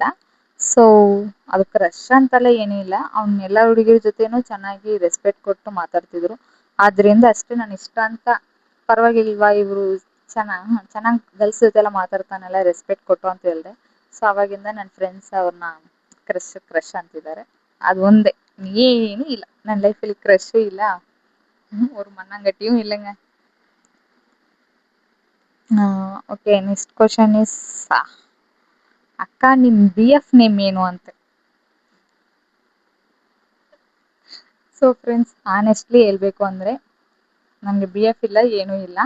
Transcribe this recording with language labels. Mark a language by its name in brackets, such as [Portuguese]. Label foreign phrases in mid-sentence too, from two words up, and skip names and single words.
[Kannada] ಸೊ ಅದು ಕ್ರಶ್ ಅಂತೆಲ್ಲ ಏನೂ ಇಲ್ಲ, ಅವ್ನು ಎಲ್ಲ ಹುಡುಗಿರ ಜೊತೆನೂ ಚೆನ್ನಾಗಿ ರೆಸ್ಪೆಕ್ಟ್ ಕೊಟ್ಟು ಮಾತಾಡ್ತಿದ್ರು. ಆದ್ದರಿಂದ ಅಷ್ಟೇ ನಾನು ಇಷ್ಟ ಅಂತ, ಪರವಾಗಿಲ್ವಾ ಇವರು ಚೆನ್ನಾಗಿ ಗರ್ಲ್ಸ್ ಜೊತೆ ಎಲ್ಲ ಮಾತಾಡ್ತಾನೆಲ್ಲ, ರೆಸ್ಪೆಕ್ಟ್ ಕೊಟ್ಟು ಅಂತ ಹೇಳಿದೆ. ಸೊ ಅವಾಗಿಂದ ನನ್ನ ಫ್ರೆಂಡ್ಸ್ ಅವ್ರನ್ನ ಕ್ರಶ್ ಅಂತಿದ್ದಾರೆ. ಅದು ಒಂದೇ, ಏನೂ ಇಲ್ಲ ನನ್ನ ಲೈಫಲ್ಲಿ, ಕ್ರಶೂ ಇಲ್ಲ, [Tamil] ஒரு மண்ணாங்கட்டியும் இல்லைங்க. [English] okay, next question is, [Kannada] ಅಕ್ಕ ನಿಮ್ಮ BF ನೇಮ್ ಏನು ಅಂತ. [English] so friends, honestly [Kannada] ಹೇಳ್ಬೇಕು ಅಂದರೆ ನನಗೆ BF ಇಲ್ಲ, ಏನೂ ಇಲ್ಲ.